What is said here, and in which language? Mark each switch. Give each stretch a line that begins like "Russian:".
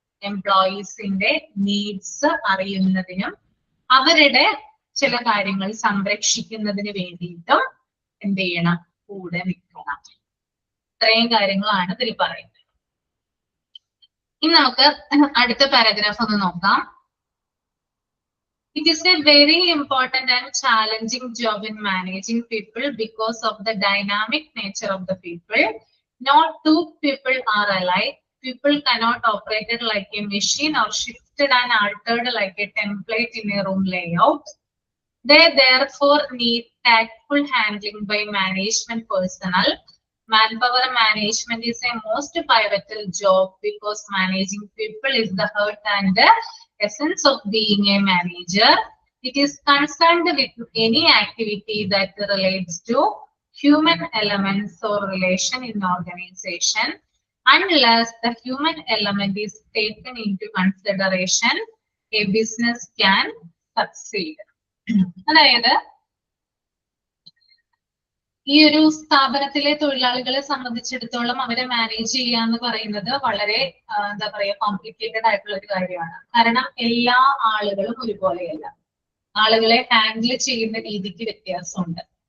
Malayalam: എംപ്ലോയീസിന്റെ needs അറിയുന്നതിനും അവരുടെ ചില കാര്യങ്ങൾ സംരക്ഷിക്കുന്നതിന് വേണ്ടിയിട്ടും എന്ത് ചെയ്യണം? കൂടെ നിൽക്കണം. ഇത്രയും കാര്യങ്ങളാണ് ഇതിൽ പറയുന്നത്. ഇനി നമുക്ക് അടുത്ത പാരഗ്രാഫ് ഒന്ന് നോക്കാം.
English: It is a very important and challenging job in managing people because of the dynamic nature of the people. Not two people are alike. People cannot operate it like a machine or shifted and altered like a template in a room layout. They therefore need tactful handling by management personnel. Manpower management is a most pivotal job because managing people is the heart and the essence of being a manager. It is concerned with any activity that relates to human elements or relation in organization. Unless the human element is taken into consideration, a business can succeed.
Malayalam: അതായത് ഈ ഒരു സ്ഥാപനത്തിലെ തൊഴിലാളികളെ സംബന്ധിച്ചിടത്തോളം അവരെ manage ചെയ്യുക എന്ന് പറയുന്നത് വളരെ എന്താ പറയാ കോംപ്ലിക്കേറ്റഡ് ആയിട്ടുള്ള ഒരു കാര്യമാണ്. കാരണം എല്ലാ ആളുകളും ഒരുപോലെയല്ല. ആളുകളെ ഹാൻഡിൽ ചെയ്യുന്ന രീതിക്ക് വ്യത്യാസമുണ്ട്.